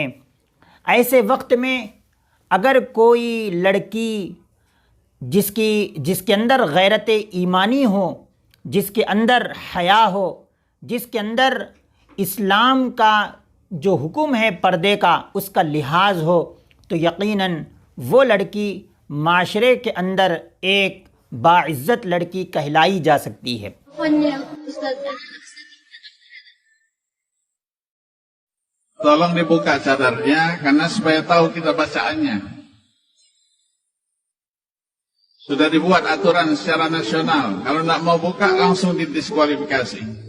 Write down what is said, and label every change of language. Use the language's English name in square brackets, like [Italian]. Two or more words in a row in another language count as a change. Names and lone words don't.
[Urdu] ایسے وقت میں اگر کوئی لڑکی جس کے اندر غیرت ایمانی ہو، جس کے اندر حیا ہو، جس کے اندر اسلام کا جو حکم ہے پردے کا اس کا لحاظ ہو، تو یقیناً وہ لڑکی معاشرے کے اندر ایک باعزت لڑکی کہلائی جا سکتی ہے۔ [Indonesian] Tolong dibuka cadarnya karena supaya tahu kita bacaannya. Sudah dibuat aturan secara nasional. Kalau tidak mau buka langsung didiskualifikasi.